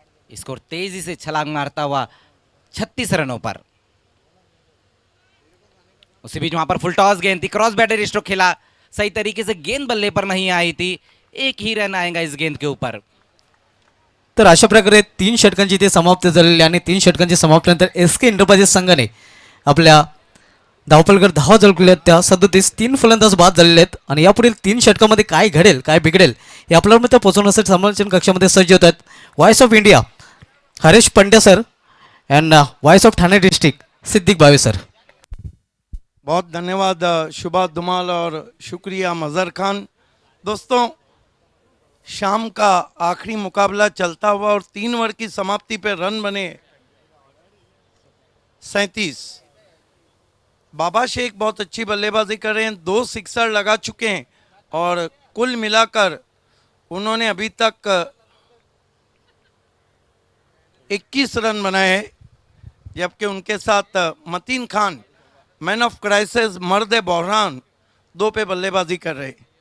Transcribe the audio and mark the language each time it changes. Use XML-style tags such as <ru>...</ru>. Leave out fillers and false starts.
<hi>Score तेजी से छलांग मारता हुआ 36 रनों पर। उसी बीच वहां पर फुल टॉस गेंद थी, क्रॉस बैटर स्ट्रोक खेला, सही तरीके से गेंद बल्ले पर नहीं आई थी। एक ही रन आएगा इस गेंद के ऊपर।</hi> <mr>तर अशा प्रकारे 3 षटकांची इथे समाप्त झालेली आणि 3 षटकांची समाप्तीनंतर एस के एंटरप्राइजेस संघाने आपल्या धावपलकर धावा झळकल्या त्या 37 3 फलंदाज बाद झालेले आहेत आणि यापुढील 3 षटकामध्ये काय घडेल काय बिघडेल हे आपल्यापर्यंत पोहोचवण्यासाठी समालोचन कक्षामध्ये सज्ज होत आहेत voice of India Harish Pandya sir and voice of Thane district Siddique Bhave sir.</mr> <hi>बहुत धन्यवाद शुभा धुमाल और शुक्रिया मज़र खान। दोस्तों, शाम का आखिरी मुकाबला चलता हुआ और 3 ओवर की समाप्ति पे रन बने 37। बाबा शेख बहुत अच्छी बल्लेबाजी कर रहे हैं, 2 सिक्सर लगा चुके हैं और कुल मिलाकर उन्होंने अभी तक 21 रन बनाए हैं, जबकि उनके साथ Mateen Khan man of crisis मर्द बहरान 2 पे बल्लेबाजी कर रहे।</hi>